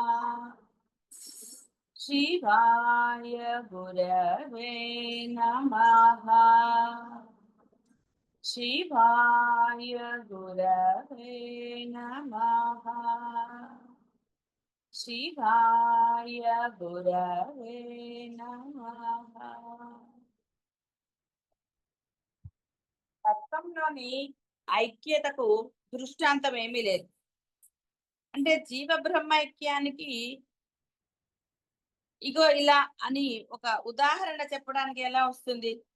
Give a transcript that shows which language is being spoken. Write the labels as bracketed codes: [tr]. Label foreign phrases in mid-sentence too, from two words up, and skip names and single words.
[sa] शिवाय गुरवे नमः। शिवाय गुरवे नमः। शिवाय गुरवे नमः। [te] తత్వంలోని ఐక్యతకు దృష్టాంతం ఏమీ లేదు. అంటే జీవ బ్రహ్మైక్యానికి ఇగో ఇలా అని ఒక ఉదాహరణ చెప్పడానికి ఎలా వస్తుంది?